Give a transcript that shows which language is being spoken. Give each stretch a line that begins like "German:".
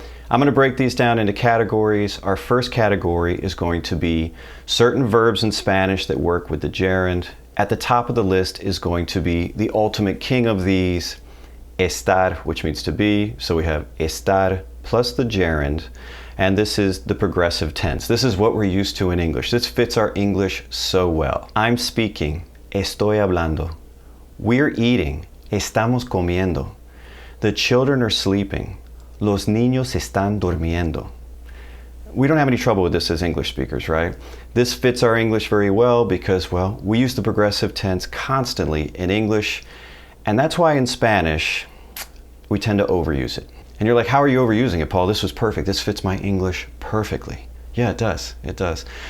English: I'm going to break these down into categories. Our first category is going to be certain verbs in Spanish that work with the gerund. At the top of the list is going to be the ultimate king of these, estar, which means to be. So we have estar plus the gerund, and this is the progressive tense. This is what we're used to in English. This fits our English so well. I'm speaking,
Spanish: estoy hablando.
English: We're eating,
Spanish: estamos comiendo.
English: The children are sleeping,
Spanish: los niños están durmiendo.
English: We don't have any trouble with this as English speakers, right? This fits our English very well because, well, we use the progressive tense constantly in English. And that's why in Spanish, we tend to overuse it. And you're like, how are you overusing it, Paul? This was perfect. This fits my English perfectly. Yeah, it does. It does.